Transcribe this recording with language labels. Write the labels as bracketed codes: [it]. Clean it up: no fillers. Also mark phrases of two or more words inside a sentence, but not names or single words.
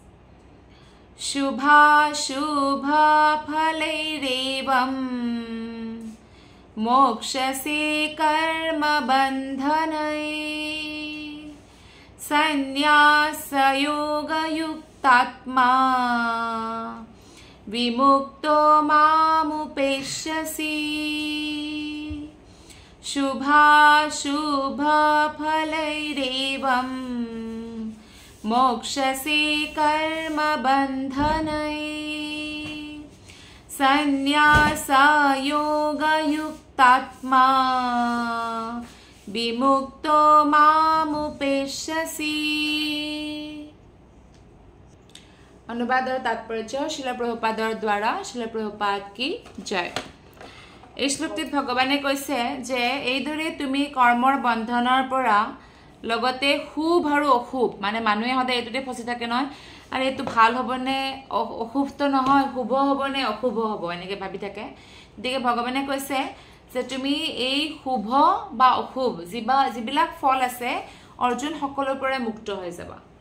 [sa] शुभा शुभा फलैरेवम मोक्षसे कर्म बन्धनै সন্ন্যাসয়োগযুক্তাত্মা विमुक्तो मामुपेष्यसि शुभाशुभफलैरेवं मोक्षसे कर्मबन्धनै सन्न्यासयोगयुक्तात्मा विमुक्तो मामुपेष्यसि [hi] अनुवाद और तात्पर्य शिल प्रभुपादर द्वारा शिल प्रभुपाद की जय [as] এই শ্লোকটিত ভগৱানে কৈছে যে এইদৰে তুমি কৰ্মৰ বন্ধনৰ পৰা লগতে শুভ আৰু অশুভ মানে মানুহে সদায় এইটোতে ফচি থাকে নহয় আৰু এইটো ভাল হ'বনে অশুভটো নহয় শুভ হ'বনে অশুভ হ'ব এনেকৈ ভাবি থাকে গতিকে ভগৱানে কৈছে যে তুমি এই শুভ বা অশুভ যিবিলাক ফল আছে অৰ্জুন সকলোৰ পৰা মুক্ত হৈ যাবা